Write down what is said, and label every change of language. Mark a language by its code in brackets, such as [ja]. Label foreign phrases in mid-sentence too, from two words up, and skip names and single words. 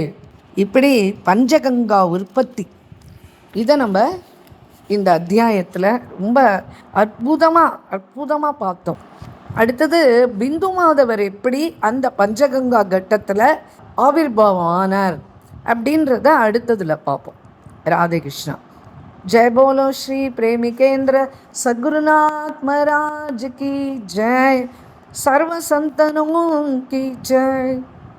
[ta] இப்படி பஞ்சகங்கா உற்பத்தி இதை நம்ம இந்த அத்தியாயத்தில் ரொம்ப அற்புதமாக பார்த்தோம். அடுத்தது பிந்து மாதவர் எப்படி அந்த பஞ்சகங்கா கட்டத்தில் ஆவிர்வாவானார் அப்படின்றத அடுத்ததில் பார்ப்போம். ராதே கிருஷ்ணா. [hi] जय बोलो श्री प्रेमिकेंद्र सद्गुरुनाथ महाराज की जय. सर्व संतनों की जय.